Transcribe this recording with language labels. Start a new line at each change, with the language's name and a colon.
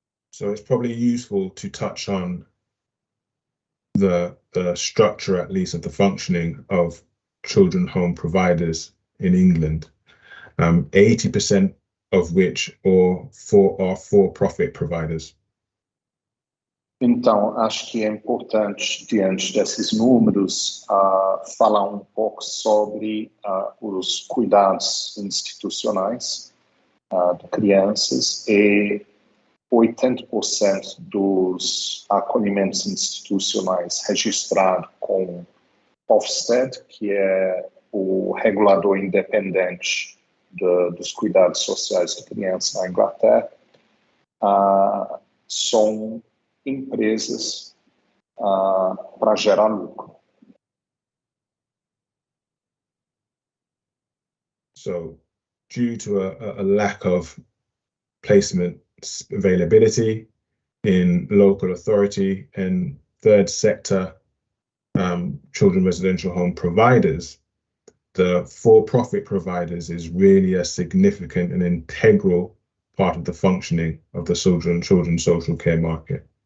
English: So it's probably useful to touch on the structure, at least, of the functioning of children's home providers in England. 80% of which are for-profit providers.
Portuguese: Então, acho que é importante, diante desses números, falar um pouco sobre os cuidados institucionais de crianças. E 80% dos acolhimentos institucionais registrados com Ofsted, que é o regulador independente dos cuidados sociais de crianças na Inglaterra, são empresas para gerar lucro.
English: So, due to a lack of placement availability in local authority and third sector children residential home providers, the for-profit providers is really a significant and integral part of the functioning of the children's social care market.